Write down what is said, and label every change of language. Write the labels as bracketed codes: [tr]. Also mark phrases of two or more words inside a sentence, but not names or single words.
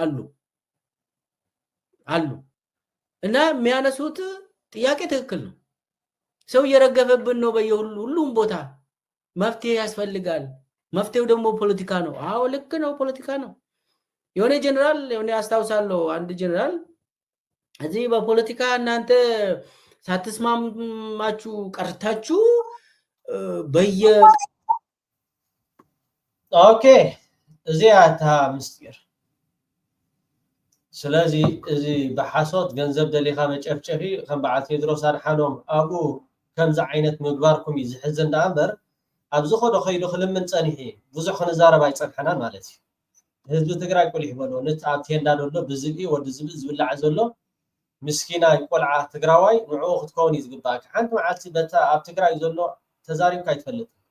[am] አሉ እና የሚያነሱት ጥያቄ ትክክል ነው። ሰው እየረገፈብን ነው በየሁሉም ቦታ መፍትሄ ያስፈልጋል። መፍትሄው ደግሞ ፖለቲካ ነው። አዎ ልክ ነው፣ ፖለቲካ ነው። የሆነ ጀነራል የሆነ አስታውሳለሁ አንድ ጀነራል እዚህ በፖለቲካ እናንተ ሳትስማማችሁ ቀርታችሁ [ti] ኦኬ እዚያ ምስጢር ስለዚህ እዚ በሐሶት ገንዘብ ደሊኻ መጨፍጨፊ ከም በዓል ቴድሮስ አድሓኖም አቡ ከምዛ ዓይነት ምግባርኩም ይዝሕዝ እንዳእምበር ኣብዚ ኸዶ ኸይዱ ክልምን ፀኒሒ ብዙሕ ክንዛረብ ኣይፀንሐናን ማለት እዩ። ህዝቢ ትግራይ ቆሊሕ በሎ ነቲ ኣብ ቴንዳ ዘሎ ብዝብኢ ወዲ ዝብኢ ዝብላዕ ዘሎ ምስኪና ቆልዓ ትግራዋይ ንዕኡ ክትከውን እዩ ዝግባእ። ሓንቲ መዓልቲ በታ ኣብ ትግራይ ዘሎ ተዛሪብካ ይትፈልጥ